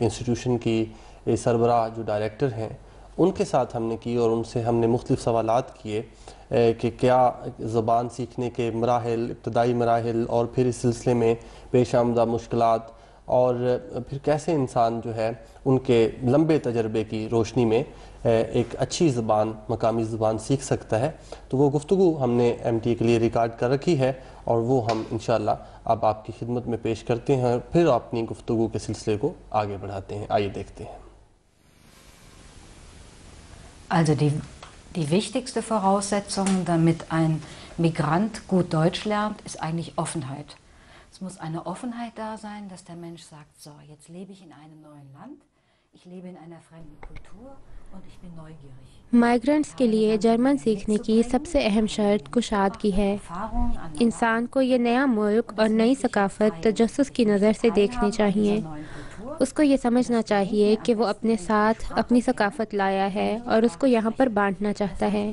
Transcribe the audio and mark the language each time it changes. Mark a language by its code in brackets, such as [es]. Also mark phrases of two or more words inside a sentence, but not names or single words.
[ur] انسٹیٹیوشن کی سربراہ جو ڈائریکٹر ہیں ان کے ساتھ ہم نے کی، اور ان سے ہم نے مختلف سوالات کیے کہ کیا زبان سیکھنے کے مراحل، ابتدائی مراحل اور پھر اس سلسلے میں پیش آمدہ مشکلات، اور پھر کیسے انسان جو ہے ان کے لمبے تجربے کی روشنی میں ایک اچھی زبان، مقامی زبان سیکھ سکتا ہے۔ تو وہ گفتگو ہم نے MTA کے لیے ریکارڈ کر رکھی ہے اور وہ ہم انشاءاللہ اب آپ کی خدمت میں پیش کرتے ہیں، پھر اپنی گفتگو کے سلسلے کو آگے بڑھاتے ہیں۔ آئیے دیکھتے ہیں۔ [de] Also die wichtigste Voraussetzung, damit ein Migrant gut Deutsch lernt, ist eigentlich Offenheit. Es muss eine Offenheit da sein, dass der Mensch sagt, so, jetzt lebe ich in einem neuen Land, ich lebe in einer fremden Kultur und ich bin neugierig. [ur] مائیگرنٹس کے لیے جرمن سیکھنے کی سب سے اہم شرط کشادگی ہے۔ انسان کو یہ نیا ملک اور نئی ثقافت تجسس کی نظر سے دیکھنی چاہیے۔ اس کو یہ سمجھنا چاہیے کہ وہ اپنے ساتھ اپنی ثقافت لایا ہے اور اس کو یہاں پر بانٹنا چاہتا ہے۔